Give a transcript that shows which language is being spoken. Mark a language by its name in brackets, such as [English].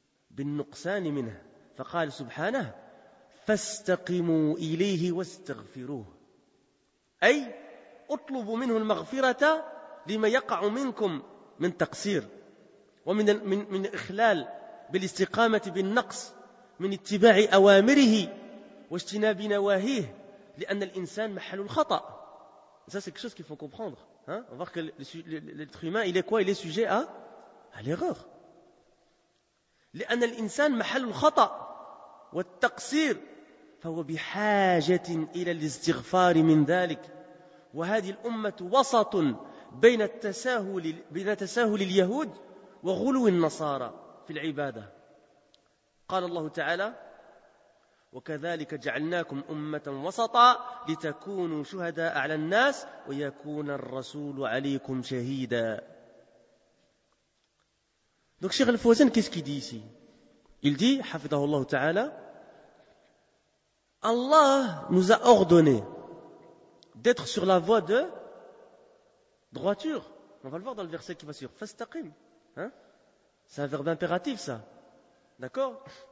[Arabic] بالنقصان منه فقال سبحانه فاستقموا إليه واستغفروه أي اطلبوا منه المغفرة لما يقع منكم من تقصير ومن إخلال بالاستقامة بالنقص من اتباع أوامره واجتناب نواهيه لأن الإنسان محل الخطأ. [French] Ça c'est quelque chose qu'il faut comprendre, hein? On voit que l'être humain il est quoi? Il est sujet à l'erreur. [Arabic] لأن الإنسان محل الخطأ والتقصير فهو بحاجة إلى الاستغفار من ذلك وهذه الأمة وسط بين تساهل اليهود وغلو النصارى في العبادة قال الله تعالى وكذلك جعلناكم أمة وسطا لتكونوا شهداء على الناس ويكون الرسول عليكم شهيدا. [French] Donc Cheikh Al-Fawzan, qu'est-ce qu'il dit ici? Il dit, [Arabic] حفظه الله تعالى, [French] Allah nous a ordonné d'être sur la voie de droiture. On va le voir dans le verset qui va suivre. Fastaqim, hein? C'est un verbe impératif, ça. D'accord?